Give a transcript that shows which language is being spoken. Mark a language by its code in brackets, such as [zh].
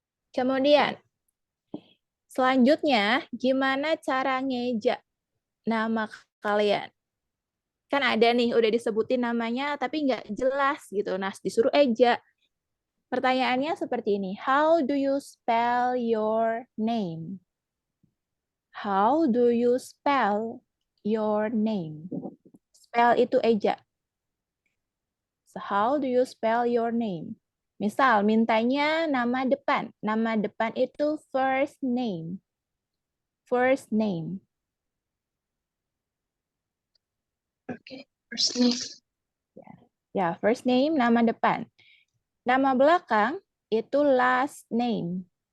[id] Kemudian, selanjutnya, gimana cara ngeja nama kalian? Kan ada nih, udah disebutin namanya, tapi nggak jelas gitu. Nah, disuruh eja. Pertanyaannya seperti ini. [en] How do you spell your name? How do you spell your name? [id] Spell itu eja. [en] So, how do you spell your name? [id] Misal, mintanya nama depan. Nama depan itu first name. [en] First name. Oke. First name. [id] Ya, first name, nama depan. Nama belakang itu last name.